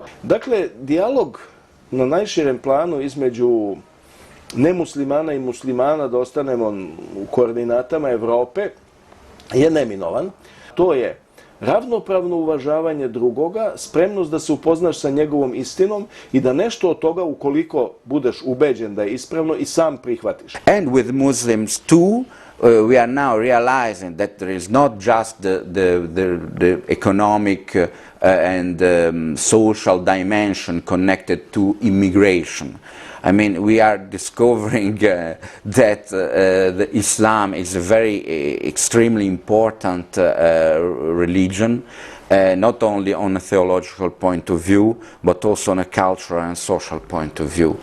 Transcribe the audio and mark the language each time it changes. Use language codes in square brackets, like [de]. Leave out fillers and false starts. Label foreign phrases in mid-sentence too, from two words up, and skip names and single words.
[sr] Dakle, dijalog na najširem planu između nemuslimana i muslimana, da ostanemo u koordinatama Evrope, je neminovan. To je ravnopravno uvažavanje drugoga, spremnost da se upoznaš sa njegovom istinom i da nešto od toga, ukoliko budeš ubeđen da je ispravno, i sam prihvatiš. [en] And with Muslims too, we are now realizing that there is not just the economic and social dimension connected to immigration. I mean, we are discovering that the Islam is a very extremely important religion, not only on a theological point of view, but also on a cultural and social point of view.